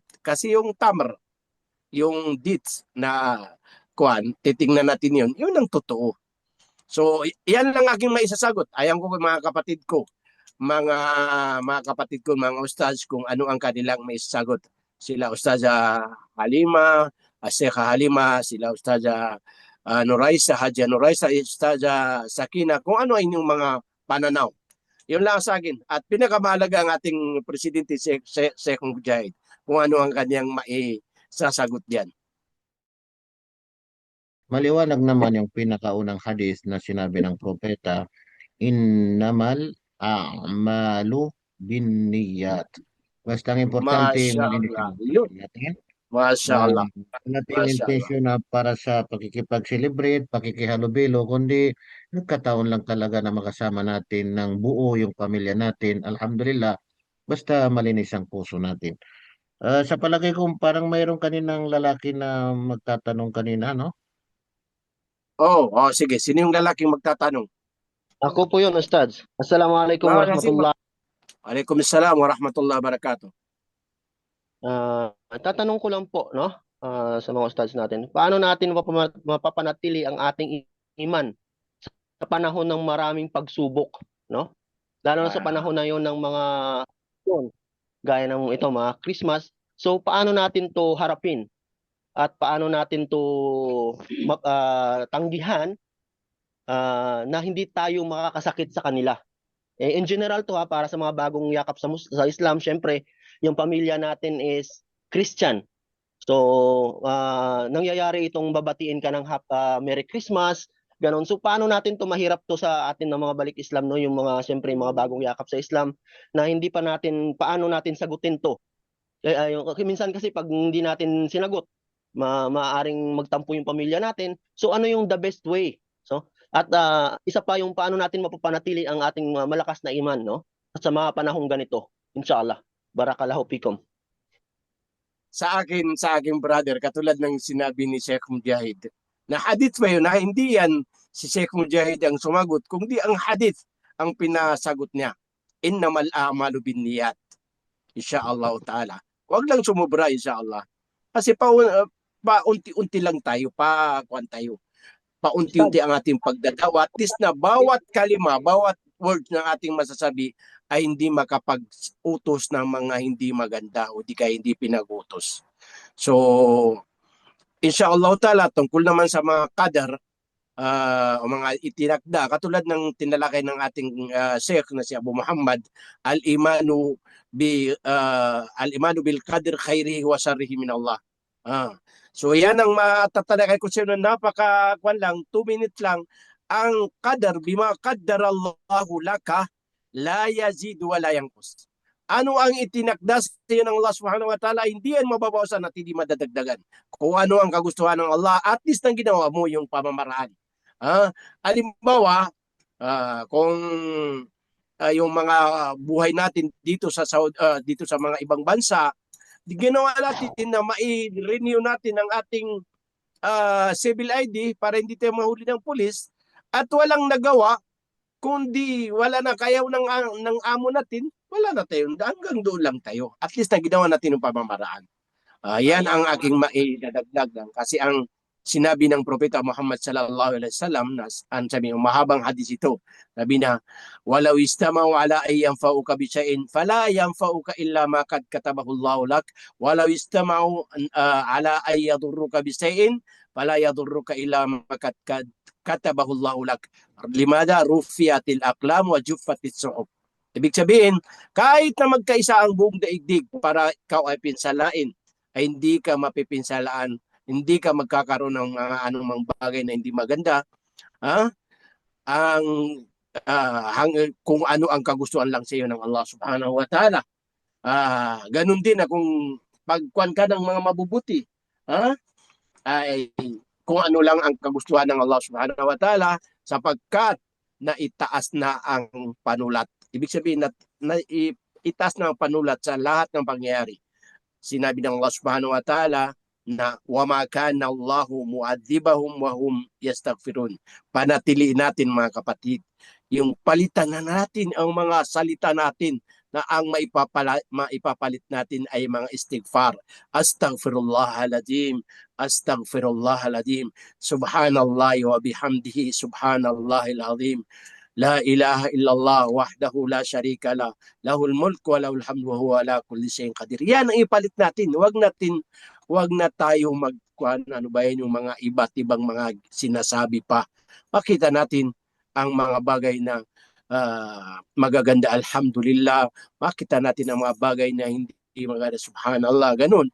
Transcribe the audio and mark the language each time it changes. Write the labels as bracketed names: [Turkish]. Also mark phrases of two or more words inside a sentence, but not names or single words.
[Filipino] Kasi yung tamar, yung dates na titingnan natin yun ang totoo. So, yan lang aking maisasagot. Ayan ko mga kapatid ko, mga ustaz, kung ano ang kanilang maisasagot. Sila Ustaza Halima, Sheikha Halima, sila Ustaza Nuraisa, Haja Nuraisa, Ustaza Sakina, kung ano ay inyong mga pananaw. Yun lang sa akin. At pinakamahalaga ang ating Presidente Sheikh Mujahid, kung ano ang kanyang maisasagot diyan. Maliwanag naman yung pinakaunang hadith na sinabi ng propeta, [Arabic] إنما الأعمال بالنيات. [Filipino] Basta ang importante, malinis ang intention natin. [Arabic] ما شاء الله. [Filipino] Natin intention na para sa pakikipag-celebrate, pakikihalubilo, kundi nagkataon lang talaga na makasama natin ng buo yung pamilya natin. Alhamdulillah, basta malinis ang puso natin. Sa palagay ko, parang mayroong kaninang lalaki na magtatanong kanina, no? Sige. Sino yung lalaking magtatanong? Ako po yun, Ustaz. [Arabic] السلام عليكم ورحمة الله. وعليكم السلام ورحمة الله وبركاته. [Filipino] Tatanong ko lang po, no? Sa mga Ustaz natin. Paano natin mapapanatili ang ating iman sa panahon ng maraming pagsubok, no? Lalo na sa panahon na yon ng mga gaya ng ito, mga Christmas. So, paano natin to harapin? At paano natin to tanggihan na hindi tayo makakasakit sa kanila. [English] In general [Filipino] to para sa mga bagong yakap sa Islam, syempre, yung pamilya natin is Christian. So, nangyayari itong babatiin ka ng [English] Merry Christmas, [Filipino] ganon. So, paano natin to mahirap to sa atin ng mga balik Islam, no? Yung mga, syempre, mga bagong yakap sa Islam, na hindi pa natin, paano natin sagutin to? Minsan kasi pag hindi natin sinagot, maaaring magtampo yung pamilya natin. So ano yung [English] the best way? [Filipino] So at isa pa yung paano natin mapapanatili ang ating malakas na iman, no? At sa mga panahong ganito, inshallah. [Arabic] بارك الله فيكم. [Filipino] Sa akin brother, katulad ng sinabi ni Sheikh Mujahid, na hadith ba yun, na hindi yan si Sheikh Mujahid ang sumagot, kundi ang hadith ang pinasagot niya. [Arabic] إنما الأعمال بالنيات. إن شاء الله تعالى. [Filipino] Huwag lang sumubra, insyaallah. Kasi paunti-unti lang tayo, paunti-unti ang ating pagdadawa, [English] at least [Filipino] na bawat kalima, bawat word ng ating masasabi ay hindi makapag-utos ng mga hindi maganda o di kaya hindi pinag-utos. So, [Arabic] إن شاء الله تعالى, [Filipino] tungkol naman sa mga qadar, o mga itinakda, katulad ng tinalakay ng ating Sheikh na si Abu Muhammad, [Arabic] الإيمان بالقدر خيره وشره من الله. [Filipino] So yan ang matatalakay ko sa inyo, napaka-kwan lang, 2 minutes lang. Ang qadar, [Arabic] بما قدر الله لك لا يزيد ولا ينقص. [Filipino] Ano ang itinakda sa iyo ng Allah [Arabic] سبحانه وتعالى, [Filipino] hindi yan mababawasan at hindi madadagdagan. Kung ano ang kagustuhan ng Allah, [English] at least [Filipino] nang ginawa mo yung pamamaraan. Halimbawa, kung yung mga buhay natin dito sa dito sa mga ibang bansa, ginawa natin na mai-renew natin ang ating [English] civil ID [Filipino] para hindi tayo mahuli ng pulis, at walang nagawa, kundi wala na kayaw ng amo natin, wala na tayo, hanggang doon lang tayo. [English] At least [Filipino] na ginawa natin yung pamamaraan. Yan ang aking maidadagdag, kasi ang sinabi ng Propeta Muhammad [Arabic] صلى الله عليه وسلم, [Filipino] sabi, mahabang hadis ito, sabi na, [Arabic] ولو اجتمعوا على أن ينفعوك بشيء فلا ينفعوك إلا ما قد كتبه الله لك ولو اجتمعوا على أن يضروك بشيء فلا يضروك إلا ما قد كتبه الله لك. لقد رفعت الأقلام وجفت الصحف. [Filipino] Ibig sabihin, kahit na magkaisa ang buong daigdig para ikaw ay pinsalain, ay hindi ka mapipinsalaan, hindi ka magkakaroon ng mga anumang bagay na hindi maganda. Ang kung ano ang kagustuhan lang sa iyo ng Allah [Arabic] سبحانه وتعالى. [Filipino] Ganun din na kung pagkuhan ka ng mga mabubuti, ay kung ano lang ang kagustuhan ng Allah [Arabic] سبحانه وتعالى, [Filipino] sapagkat na itaas na ang panulat. Ibig sabihin na itaas na ang panulat sa lahat ng pangyayari. Sinabi ng Allah [Arabic] سبحانه وتعالى [Filipino] na [Arabic] وما كان الله معذبهم وهم يستغفرون. [Filipino] Panatiliin natin mga kapatid, yung palitan na natin ang mga salita natin na ang maipapalit natin ay mga istighfar. [Arabic] أستغفر الله العظيم، أستغفر الله العظيم, سبحان الله وبحمده، سبحان الله العظيم. لا إله إلا الله وحده لا شريك له، له الملك وله الحمد وهو على كل شيء قدير. [Filipino] Yan ang ipalit natin. Wag na tayo yung mga iba't ibang mga sinasabi pa. Makita natin ang mga bagay na magaganda, alhamdulillah. Makita natin ang mga bagay na hindi maganda, subhanallah, ganun.